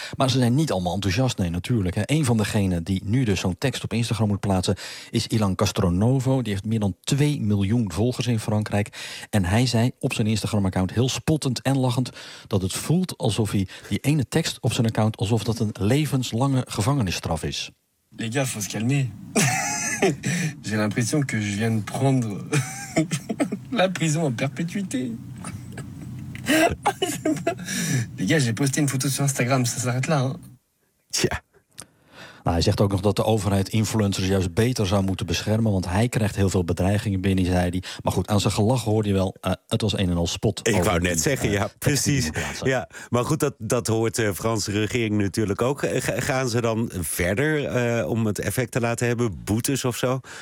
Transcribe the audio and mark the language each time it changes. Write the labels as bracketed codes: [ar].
[nl] Maar ze zijn niet allemaal enthousiast, nee, natuurlijk. Hè. Een van degenen die nu dus zo'n tekst op Instagram moet plaatsen is Ilan Castronovo. Die heeft meer dan 2 miljoen volgers in Frankrijk. En hij zei op zijn Instagram-account heel spottend en lachend dat het voelt alsof hij die ene tekst op zijn account, alsof dat een levenslange gevangenisstraf is. [fr] Les gars, faut se calmer. J'ai l'impression que je viens de prendre la prison en perpétuité. Les gars, j'ai posté une photo sur Instagram, ça s'arrête là. [nl] Tja. Nou, hij zegt ook nog dat de overheid influencers juist beter zou moeten beschermen, want hij krijgt heel veel bedreigingen binnen, zei hij. Maar goed, aan zijn gelach hoorde je wel, het was een en al spot. Ik wou net zeggen, ja, precies. Ja, maar goed, dat hoort de Franse regering natuurlijk ook. Gaan ze dan verder om het effect te laten hebben, boetes of zo?